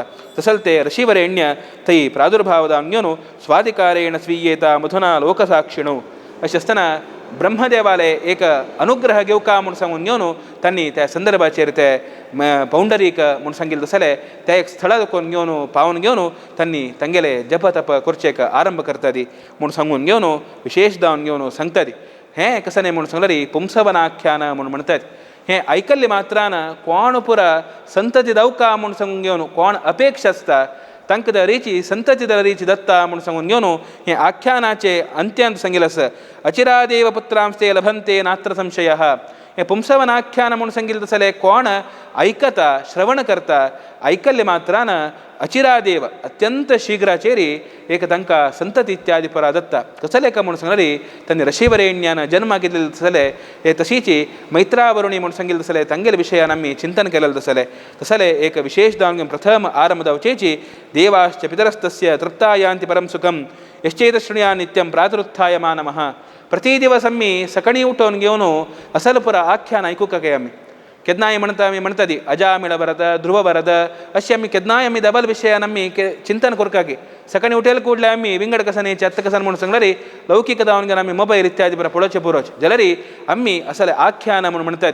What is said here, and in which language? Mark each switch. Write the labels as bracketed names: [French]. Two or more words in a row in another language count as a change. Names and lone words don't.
[Konkani] तसल ते ऋषीवरेण्य थंय प्रादुर्भाव जावन घेवन [Sanskrit] स्वाधिकारेण स्वीयेता मधुना लोकसाक्षिणो [Konkani] अशें आसतना ब्रह्मदेवाले एक अनुग्रह घेवका म्हूण सांगून घेवन तांणी त्या संदर्भाचेर ते पौंडरीक म्हूण सांगिल्लें तसले त्या एक स्थळा दुखून घेवन पावन घेवन तांणी तांगेले जप तप करचेक आरंभ करता दी म्हूण सांगून घेवन विशेश जावन घेवन सांगता दी. हें कसने म्हूण सांगल्यार पुंसवनाख्यान म्हूण म्हणटात. हें आयकल्ले मात्रान कोण पुरा संतती जावका म्हूण सांगून घेवन कोण अपेक्षा आसता तांकां दरेची संतती दरेची दत्ता म्हूण सांगून घेवन हें आख्यानाचे अंत्यांत सांगिल्लें आसा. [Sanskrit] अचिरादेव पुत्रांस्ते लभन्ते नात्र संशयः. [Konkani] हें पुंसवनाख्यान म्हूण सांगिल्लें तसलें कोण आयकता श्रवण करता आयकल्ले मात्रान अचिरादेव अत्यंत शीघ्राचेर एक तांकां संतती इत्यादी परा दत्ता. कसले का म्हूण सांगल्यार तांणी ऋषीवरेण्यान जन्म घेतलेले तसले हे तशीच मैत्रावरुणी म्हूण सांगिल्लें तसलें तांगेले विशयान आमी चिंतन केलेलें तसलें तसलें एक विशेश जावन घेवन प्रथम आरंभ जावचेची [Sanskrit] देवाश्च पितरस्तस्य तृप्तायान्ति परम सुखम यश्चेत शृणुया नित्यं प्रातरुत्थाय मानमः. [Konkani] प्रति दिवस आमी सकाळी उठोवन घेवन असल पुरा आख्यान आयकूंक काय आमी केन्नाय म्हणटा आमी म्हणटा ती अजामिळ बरद ध्रुव बरद अशें आमी केन्नाय आमी डबल विशयान आमी चिंतन करता की सकाळी उठेल कुडले आमी विंगड कसान्याचे अत्त कसान म्हूण सांगल्यार लौकीक जावन घेवन आमी मोबायल इत्यादी बरा पळोवचे पुरोवचे जाल्यार आमी असले आख्यान म्हूण म्हणटात.